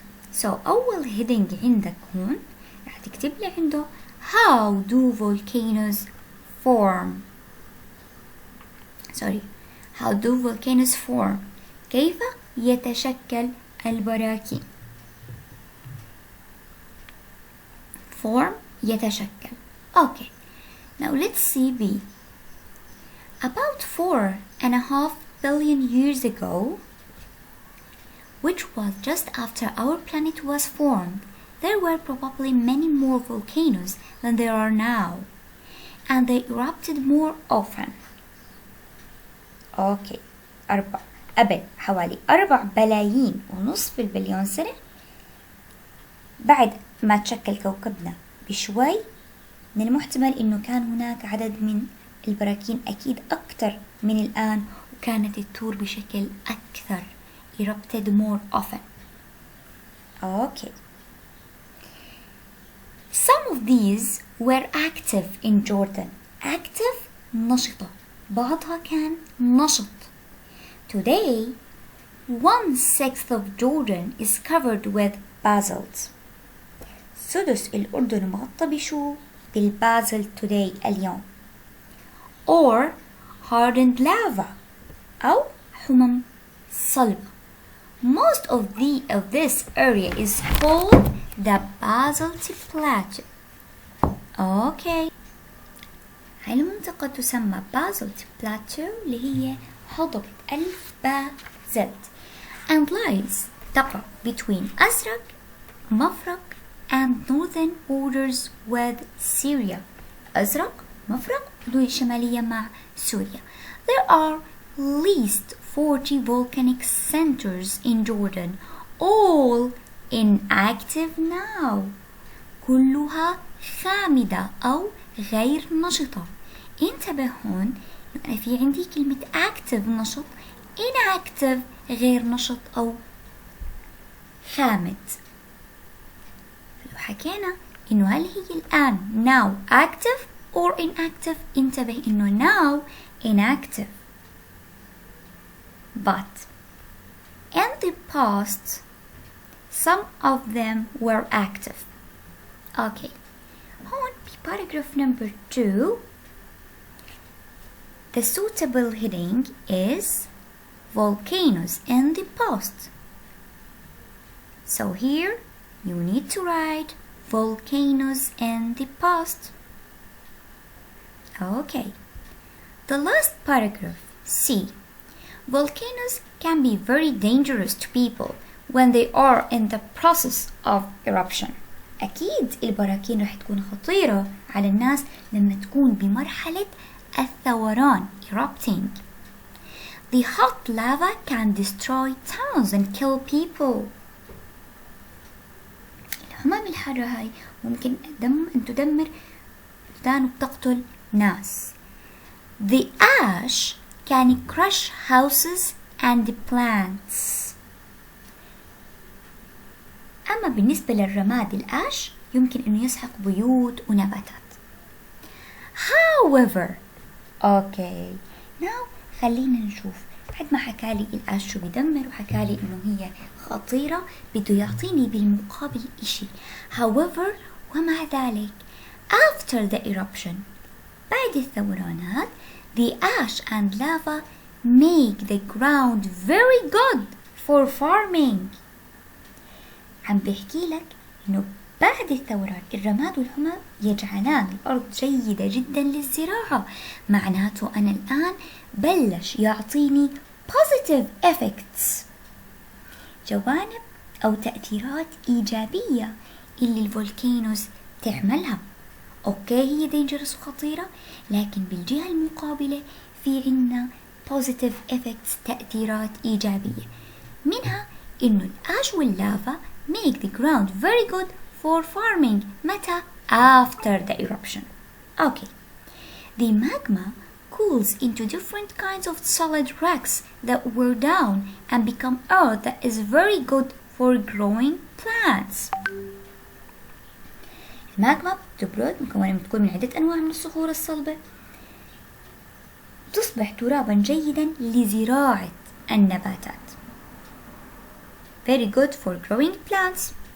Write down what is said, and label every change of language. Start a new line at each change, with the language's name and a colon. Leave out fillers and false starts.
Arabic: So أول heading عندك هون راح تكتب لي عنده
English: How do volcanoes form? How do volcanoes form?
Arabic: كيف يتشكل البراكين؟ Form يتشكل.
English: Okay. Now let's see B. About 4.5 billion years ago, which was just after our planet was formed, there were probably many more volcanoes than there are now, and they erupted more often. Okay.
Arabic: قبل حوالي 4.5 بليون سنة بعد ما تشكل كوكبنا بشوي، من المحتمل انه كان هناك عدد من البراكين اكيد اكثر من الان، وكانت تثور بشكل اكثر.
English: erupted more often. Okay. Some of these were active in Jordan. Active نشطة.
Arabic: بعضها كان نشط.
English: Today, 1/6 of Jordan is covered with basalt.
Arabic: سدس الأردن مغطى بشو؟ بالبازلت today اليوم.
English: Or hardened lava
Arabic: أو حمم صلبة.
English: Most of this area is called the basalt plateau. Okay.
Arabic: هاي المنطقة تسمى
English: basalt plateau
Arabic: اللي هي هضبة البازلت
English: and lies
Arabic: تقع between أزرق مفرق
English: and northern borders with Syria.
Arabic: أزرق مفرق حدود شمالية مع سوريا.
English: There are least 40 volcanic centers in Jordan, all inactive now.
Arabic: كلها خامدة أو غير نشطة. انتبه هون أنا في عندي كلمة active نشط، inactive غير نشط أو خامد. لو حكينا إنه هل هي الآن
English: now active or inactive،
Arabic: انتبه إنه
English: now inactive. But in the past, some of them were active. Okay. هون paragraph number 2, the suitable heading is volcanoes in the past. So here you need to write volcanoes in the past. Okay. The last paragraph, C. Volcanoes can be very dangerous to people when they are in the process of eruption.
Arabic: أكيد البراكين رح تكون خطيرة على الناس لما تكون بمرحلة الثوران erupting.
English: The hot lava can destroy towns and kill people.
Arabic: الحمم الحارة هاي ممكن أن تدمر بلدان وتقتل ناس.
English: The ash can crush houses and plants.
Arabic: أما بالنسبة للرماد الأش يمكن أنه يسحق بيوت ونباتات.
English: However, okay, now
Arabic: خلينا نشوف. بعد ما حكالي الأش شو بيدمر وحكالي إنه هي خطيرة، بده يعطيني بالمقابل إشي.
English: However,
Arabic: ومع ذلك
English: after the eruption
Arabic: بعد الثورانات
English: the ash and lava make the ground very good for farming.
Arabic: عم بحكي لك إنه بعد الثوران الرماد والحمى يجعلان الأرض جيدة جدا للزراعة. معناته أنا الآن بلش يعطيني
English: positive effects،
Arabic: جوانب أو تأثيرات إيجابية اللي الفولكانوز تعملها. أوكي هي dangerous وخطيرة، لكن بالجهة المقابلة في عنا
English: positive effects
Arabic: تأثيرات إيجابية، منها إنه الأش واللافا
English: make the ground very good for farming. متى؟ after the eruption. Okay. The magma cools into different kinds of solid rocks that were down and become earth that is very good for growing plants. الماجما
Arabic: تبرد تكون من عدة أنواع من الصخور الصلبة، تصبح ترابا جيدا لزراعة النباتات.
English: Very good for growing plants.